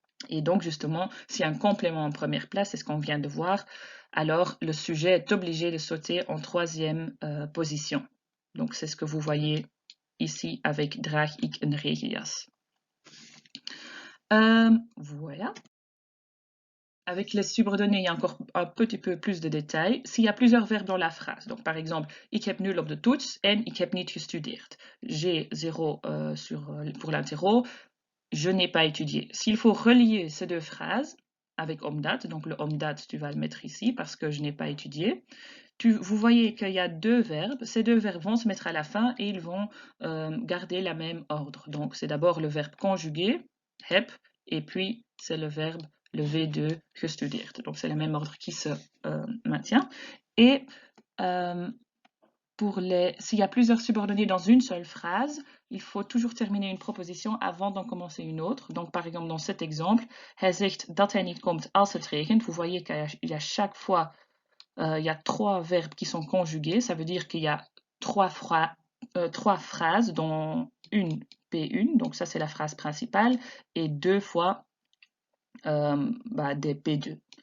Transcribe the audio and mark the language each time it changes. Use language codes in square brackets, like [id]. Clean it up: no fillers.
[fr] Et donc, justement, si un complément en première place, c'est ce qu'on vient de voir, alors le sujet est obligé de sauter en troisième position. Donc, c'est ce que vous voyez ici avec [nl] draag ik een regenjas. [fr] Voilà. Avec les subordonnées, il y a encore un petit peu plus de détails. S'il y a plusieurs verbes dans la phrase, donc par exemple, [nl] ik heb 0 op de toets en ik heb niet gestudeerd. [fr] J'ai 0 pour l'interro, je n'ai pas étudié. S'il faut relier ces deux phrases avec omdat, donc le omdat, tu vas le mettre ici parce que je n'ai pas étudié. Vous voyez qu'il y a deux verbes. Ces deux verbes vont se mettre à la fin et ils vont garder la même ordre. Donc c'est d'abord le verbe conjugué, heb, et puis c'est le verbe le V2 gestudeerd. Donc c'est le même ordre qui se maintient. Et s'il y a plusieurs subordonnés dans une seule phrase, il faut toujours terminer une proposition avant d'en commencer une autre. Donc par exemple dans cet exemple, [nl] hij zegt dat hij niet komt als het regent. [fr] Vous voyez qu'il y a chaque fois, il y a 3 verbes qui sont conjugués. Ça veut dire qu'il y a 3 phrases dont une P1, donc ça c'est la phrase principale, et 2 fois des P2.